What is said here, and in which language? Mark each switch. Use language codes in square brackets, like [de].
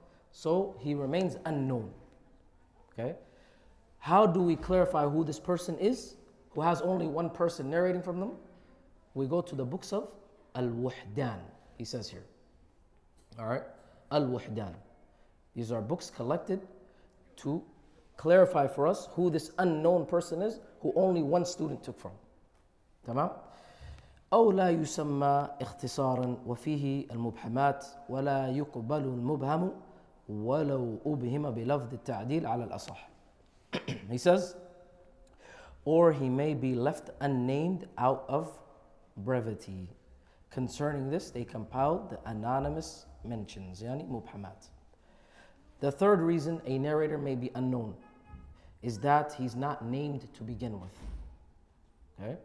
[en] So he remains unknown. Okay? How do we clarify who this person is, who has only one person narrating from them? We go to the books of al-Wuhdan, he says here. All right? Al-Wuhdan. These are books collected to clarify for us who this unknown person is, who only one student took from. [ar] تمام؟ أو لا يسمى اختصارا وفيه المبهمات ولا يقبل المبهم ولو أبهم بلفظ التعديل على الأصح. [en] He says, or he may be left unnamed out of brevity. Concerning this, they compiled the anonymous mentions, yani mubhamat. The third reason a narrator may be unknown is that he's not named to begin with. Okay?